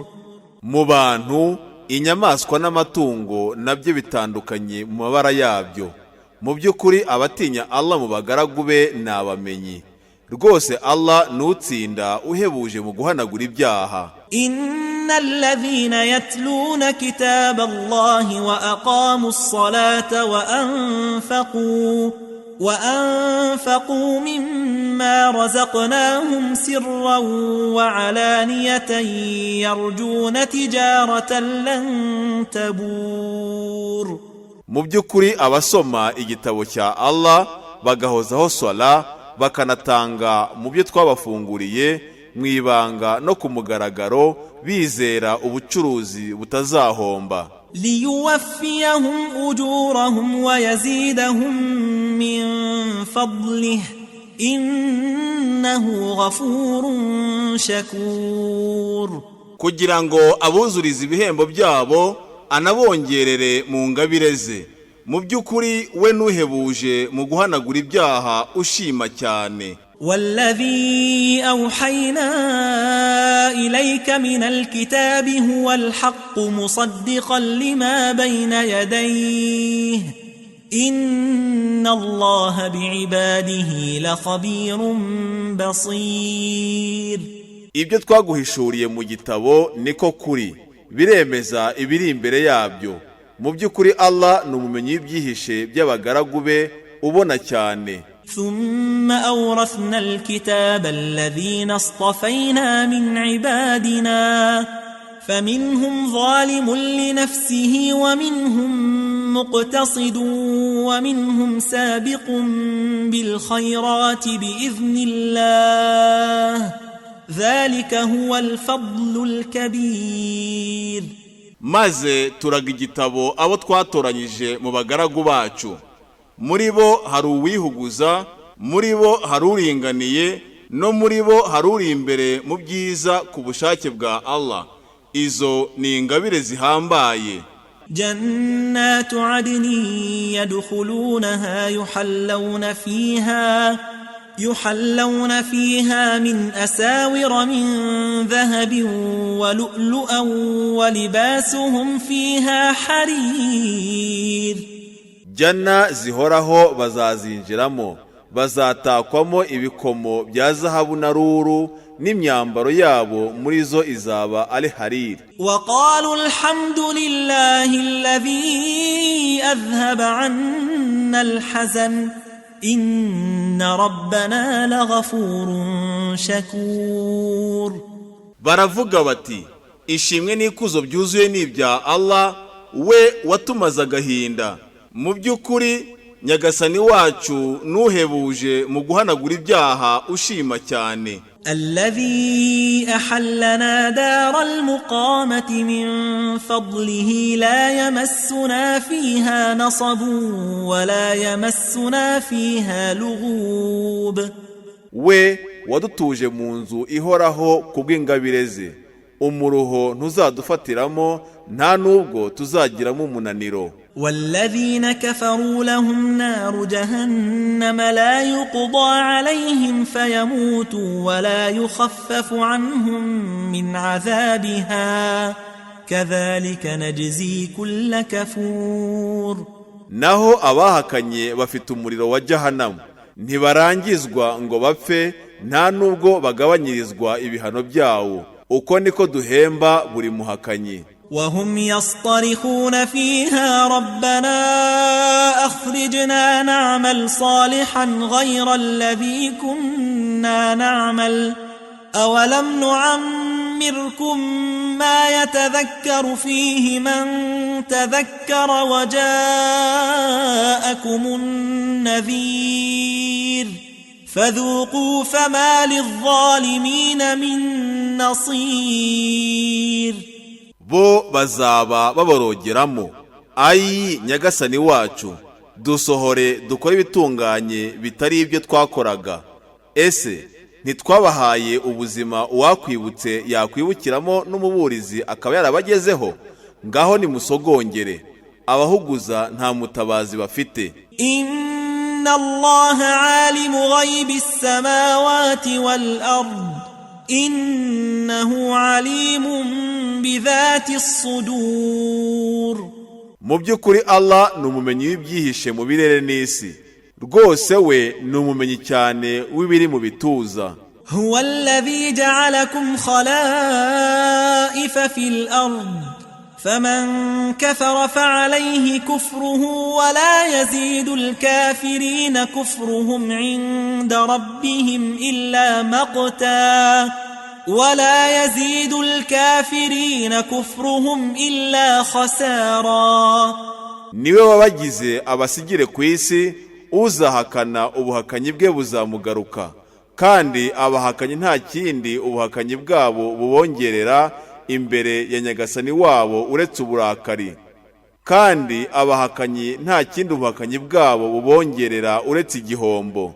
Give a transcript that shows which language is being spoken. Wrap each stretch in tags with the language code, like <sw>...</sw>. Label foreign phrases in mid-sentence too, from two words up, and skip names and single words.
<rw>mu bantu, inyamaswa n'amatungo nabyo bitandukanye mu mabara yabyo. mu by'ukuri abatinya Allah mu bagaragu be ni abamenyi. rwose Allah nutsinda uhebuje mu guhanagura ibyaha.</rw> <ar>إن الذين يتلون كتاب الله وأقاموا الصلاة وأنفقوا مما رزقناهم سرا وعلانية يرجون تجارة لن تبور.</ar> <rw>mu by'ukuri abasoma igitabo cya Allah bagahozaho swala, bakanatanga mu byo twabafunguriye mu ibanga no ku mugaragaro, bizera ubucuruzi butazahomba.</rw> <ar>ليوفيهم أجورهم ويزيدهم من فضله إنه غفور شكور.</ar> <rw>kugira ngo abuzurize ibihembo byabo anabongerere mu ngabire ze. mu by'ukuri we nuhebuje mu guhanagura ibyaha ushima cyane.</rw> <ar>والذي أوحينا إليك من الكتاب هو الحق مصدقا لما بين يديه إن الله بعباده لخبير بصير.</ar> <rw>ibyo twaguhishuriye mu gitabo niko kuri, biremeza ibiri imbere yabyo. Mu by'ukuri Allah ni umumenyi w'ibyihishe by'abagaragu be ubona cyane.</rw> <ar>ثم أورثنا الكتاب الذين اصطفينا من عبادنا فمنهم ظالم لنفسه ومنهم مقتصد ومنهم سابق بالخيرات بإذن الله ذلك هو الفضل الكبير.</ar> <rw>Maze turaga igitabo abo twatoranyije mu bagaragu bacu. Muri bo hari uwihuguza, muri bo hari uringaniye, no muri bo hari uri imbere mu byiza ku bushake bwa Allah. Izo ni ingabire zihambaye.</rw> <ar>جنات عدن يدخلونها يحلون فيها من أساور من ذهب ولؤلؤا ولباسهم فيها حرير.</ar> <rw>Janna zihoraho bazazinjiramo, bazatakwamo ibikomo bya zahabu na ruru, n'imyambaro yabo muri zo izaba ari hariri.</rw> <ar>وقالوا الحمد لله الذي أذهب عنا الحزن إن ربنا لغفور شكور.</ar> <rw>Baravuga bati, ishimwe n'ikuzo byuzuye n'ibya Allah, we watumaza agahinda. Mu by'ukuri Nyagasani wacu nuhebuje mu guhanagura ibyaha ushima cyane.</rw> <ar>الذي أحلنا دار المقامة من فضله لا يمسنا فيها نصب ولا يمسنا فيها لغوب.</ar> <rw>We wadutuje mu nzu ihoraho kubw'ingabire ze, umuruho ntuzadufatiramo, nta nubwo tuzagiramo umunaniro.</rw> <ar>والذين كفروا لهم نار جهنم لا يقضى عليهم فيموتوا ولا يخفف عنهم من عذابها كذلك نجزي كل كفور.</ar> <rw>Naho abahakanye bafite umuriro wa Jahannam, ntibarangizwa ngo bapfe, nta nubwo bagabanyirizwa ibihano byawo. Uko niko duhemba buri muhakanyi.</rw> <ar>وهم يصطرخون فيها ربنا أخرجنا نعمل صالحا غير الذي كنا نعمل أولم نعمركم ما يتذكر فيه من تذكر وجاءكم النذير فذوقوا فما للظالمين من نصير.</ar> <rw>Bo bazaba baborogeramo, ayi Nyagasani wacu, dusohore dukore ibitunganye bitari ibyo twakoraga. Ese ntitwabahaye ubuzima uwakwibutse yakwibukiramo n'umuburizi akaba yarabagezeho? Ngaho nimusogongere, abahuguza nta mutabazi bafite.</rw> <ar>إن الله عالم غيب السماوات والأرض إنه عليم بذات الصدور.</ar> <rw>Mu by'ukuri Allah ni umumenyi w'ibyihishe mu birere n'isi, rwose we ni umumenyi cyane w'ibiri mu bituza.</rw> <ar>هو الذي جعلكم خلائف في الأرض فمن كفر فعليه كفره ولا يزيد الكافرين كفرهم عند ربهم إلا مقتا ولا يزيد الكافرين كفرهم إلا خسارا.</ar> <rw>Niwe wabagize abasigire ku isi, uzahakana ubuhakanyi bwe buzamugaruka, kandi abahakanyi nta kindi ubuhakanyi bwabo bubongerera imbere ya Nyagasani wabo uretse uburakari, kandi abahakanyi nta kindi ubuhakanyi bwabo bubongerera uretse igihombo.</rw>